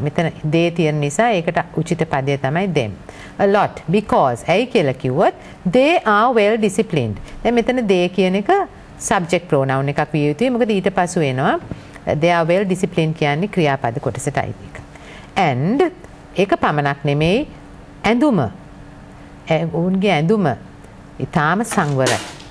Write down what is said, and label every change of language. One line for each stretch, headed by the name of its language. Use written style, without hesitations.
Sinhala: මෙතන they තියෙන නිසා ඒකට උචිත පදය තමයි them.
English: A lot because
Sinhala: ඇයි කියලා කිව්වොත්
English: they are well disciplined.
Sinhala: දැන් මෙතන they කියන එක subject pronoun එකක් විය යුතුයි. මොකද ඊට පසු එනවා
English: they are well disciplined
Sinhala: කියන්නේ ක්‍රියාපද කොටසට අයිති එක. and ඒක පමණක් නෙමෙයි ඇඳුම. ඔවුන්ගේ ඇඳුම ඊටාම සංවරයි.